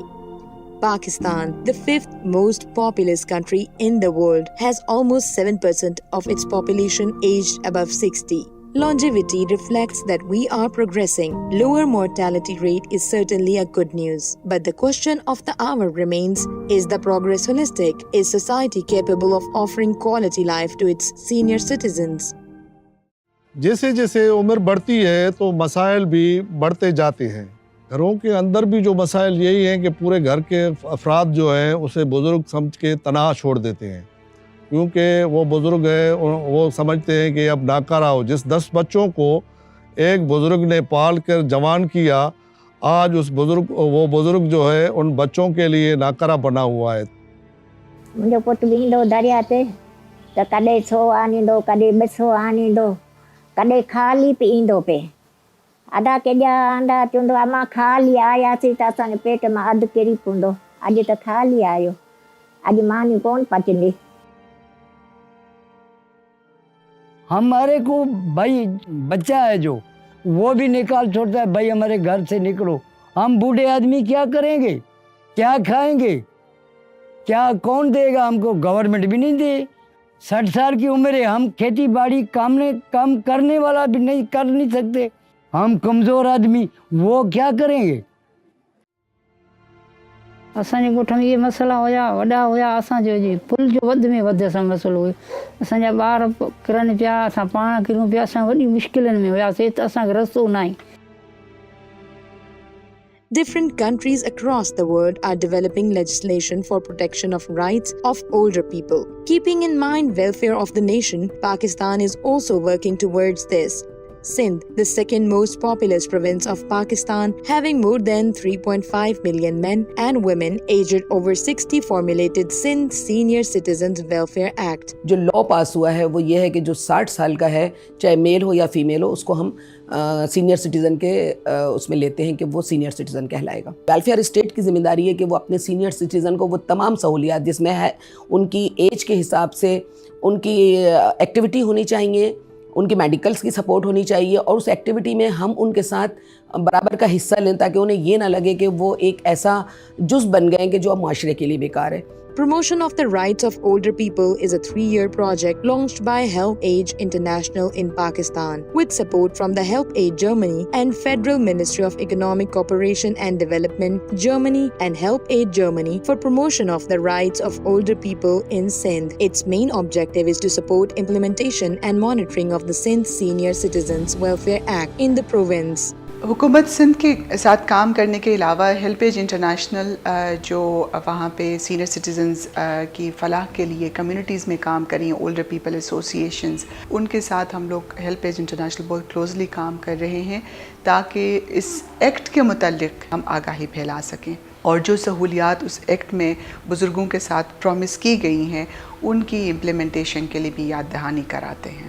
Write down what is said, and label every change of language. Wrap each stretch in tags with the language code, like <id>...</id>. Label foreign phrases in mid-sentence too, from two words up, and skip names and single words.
<en>Pakistan, the 5th most populous country in the world, has almost 7% of its population aged above 60. Longevity reflects that we are progressing. Lower mortality rate is certainly a good news. But the question of the hour remains, is the progress holistic? Is society capable of offering quality life to its senior citizens?</en> <ur>جیسے جیسے عمر بڑھتی ہے تو مسائل بھی بڑھتے جاتے ہیں. گھروں کے اندر بھی جو مسائل یہی ہیں کہ پورے گھر کے افراد جو ہیں اسے بزرگ سمجھ کے تنہا چھوڑ دیتے ہیں، کیونکہ وہ بزرگ ہے، وہ سمجھتے ہیں کہ اب ناکارہ ہو. جس 10 بچوں کو ایک بزرگ نے پال کر جوان کیا، آج وہ بزرگ جو ہے ان بچوں کے لیے ناکارہ بنا ہوا ہے.</ur> <sd>मुंहिंजो पुटु वेंदो दरिया ते त कॾहिं 100 आणींदो, कॾहिं 200 आणींदो, कॾहिं ख़ाली बि ईंदो पे। अदा केॾा आंदा चवंदो अमा ख़ाली आयासीं त असांजे पेट मां अधु किरी पवंदो। अॼु त ख़ाली आयो, अॼु मानी कोन पचंदी।</sd> <ur>ہمارے کو بھائی بچہ ہے جو وہ بھی نکال چھوڑتا ہے، بھائی ہمارے گھر سے نکلو. ہم بوڑھے آدمی کیا کریں گے، کیا کھائیں گے، کیا کون دے گا ہم کو? گورنمنٹ بھی نہیں دے. 60 سال کی عمر ہے، ہم کھیتی باڑی کام کرنے والا بھی نہیں کر نہیں سکتے. ہم کمزور آدمی وہ کیا کریں گے?</ur> <sd>असांजे ॻोठ में ये मसला हुया, वॾा हुया। असांजो जी पुल जो वधि में वधि असां मसलो हुयो। असांजा ॿार किरनि पिया, असां पाण किरूं पिया, असां वॾी मुश्किलनि में हुयासीं त असांखे रस्तो न आहे।</sd> <en>Different countries across the world are developing legislation for protection of rights of older people. Keeping in mind welfare of the nation, Pakistan is also working towards this. Sindh, the second most populous province of Pakistan, having more than 3.5 million men and women aged over 60, formulated Sindh Senior Citizens Welfare Act.</en> <ur>جو لاء پاس ہوا ہے وہ یہ ہے کہ جو 60 سال کا ہے، چاہے میل ہو یا فیمیل ہو، اس کو ہم</ur> <en>senior citizen</en> <ur>کے اس میں لیتے ہیں کہ وہ</ur> <en>senior citizen</en> <ur>کہلائے گا.</ur> <en>welfare state</en> <ur>کی ذمہ داری ہے کہ وہ اپنے</ur> <en>senior citizen</en> <ur>کو وہ تمام سہولیات جس میں ہے ان کی ایج کے حساب سے ان کی ایکٹیویٹی ہونی چاہیے، ان کی میڈیکلز کی سپورٹ ہونی چاہیے اور اس ایکٹیویٹی میں ہم ان کے ساتھ برابر کا حصہ لیں تاکہ انہیں یہ نہ لگے کہ وہ ایک ایسا جزو بن گئے کہ جو اب معاشرے کے لیے بیکار ہے.</ur> <en>Promotion of the rights of older people is a 3-year project launched by HelpAge International in Pakistan with support from the HelpAge Germany and Federal Ministry of Economic Cooperation and Development Germany and HelpAge Germany for promotion of the rights of older people in Sindh. Its main objective is to support implementation and monitoring of the Sindh Senior Citizens Welfare Act in the province.</en> <ur>حکومت سندھ کے ساتھ کام کرنے کے علاوہ ہیلپ ایج انٹرنیشنل جو وہاں پہ</ur> <en>senior citizens</en> <ur>کی فلاح کے لیے کمیونٹیز میں کام کر رہی ہیں,</ur> <en>older people associations,</en> <ur>ان کے ساتھ ہم لوگ ہیلپ ایج انٹرنیشنل بہت کلوزلی کام کر رہے ہیں تاکہ اس ایکٹ کے متعلق ہم آگاہی پھیلا سکیں اور جو سہولیات اس ایکٹ میں بزرگوں کے ساتھ پرامس کی گئی ہیں ان کی امپلیمنٹیشن کے لیے بھی یاد دہانی کراتے ہیں.</ur>